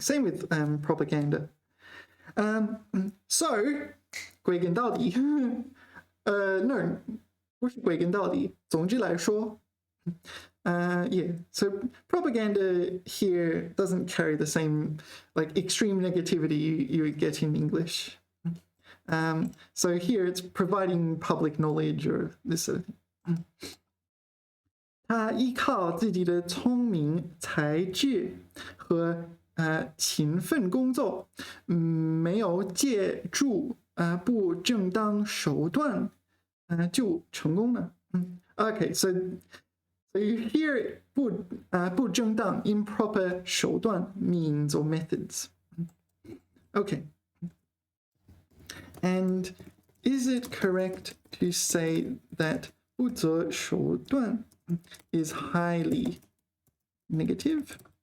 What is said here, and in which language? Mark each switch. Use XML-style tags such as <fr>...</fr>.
<en>Same with propaganda. So 归根到底 no</en> <zh>不是归根到底，总之来说</zh> <en>yeah, so propaganda here doesn't carry the same like extreme negativity you get in English. So here it's providing public knowledge or this sort of thing.</en> <zh>他依靠自己的聪明才智和勤奋工作，没有借助不正当手段就成功了。</zh> <en>Okay, so you hear 不正当 improper 手段 means or methods. Okay. And is it correct to say that 不择手段 is highly negative?</en>